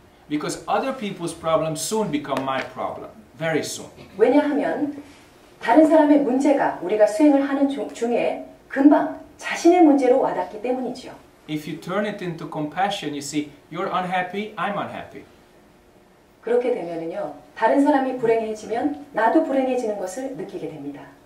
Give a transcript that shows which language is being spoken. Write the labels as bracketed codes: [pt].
[en] Because other people's problems soon become my problem. Very soon. [ko] 왜냐하면 다른 사람의 문제가 우리가 수행을 하는 중에 금방 자신의 문제로 와닿기 때문이죠. [en] If you turn it into compassion, you see, you're unhappy, I'm unhappy. [ko] 그렇게 되면은요, 다른 사람이 불행해지면 나도 불행해지는 것을 느끼게 됩니다.